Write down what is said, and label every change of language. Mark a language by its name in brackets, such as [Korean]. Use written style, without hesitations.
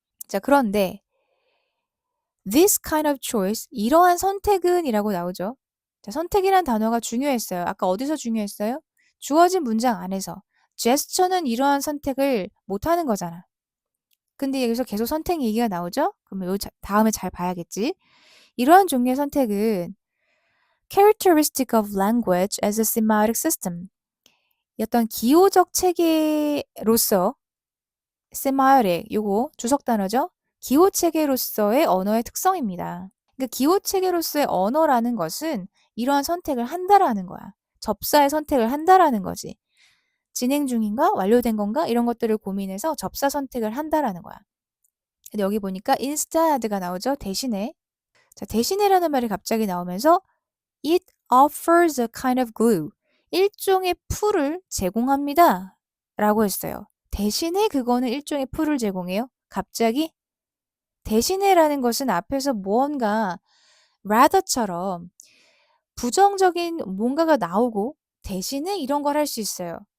[Korean] 자, 그런데 [English] this kind of choice, [Korean] 이러한 선택은 이라고 나오죠. 자, 선택이란 단어가 중요했어요. 아까 어디서 중요했어요? 주어진 문장 안에서. 제스처는 이러한 선택을 못하는 거잖아. 근데 여기서 계속 선택 얘기가 나오죠? 그러면 다음에 잘 봐야겠지. 이러한 종류의 선택은 [English] characteristic of language as a semiotic system. [Korean] 어떤 기호적 체계로서 semiotic 요거 주석 단어죠. 기호 체계로서의 언어의 특성입니다. 그러니까 기호 체계로서의 언어라는 것은 이러한 선택을 한다라는 거야. 접사의 선택을 한다라는 거지. 진행 중인가? 완료된 건가? 이런 것들을 고민해서 접사 선택을 한다라는 거야. 근데 여기 보니까 instead가 나오죠. 대신에. 자, 대신에라는 말이 갑자기 나오면서 [English] it offers a kind of glue. [Korean] 일종의 풀을 제공합니다. 라고 했어요. 대신에 그거는 일종의 풀을 제공해요. 갑자기 대신에라는 것은 앞에서 무언가 rather처럼 부정적인 뭔가가 나오고 대신에 이런 걸 할 수 있어요.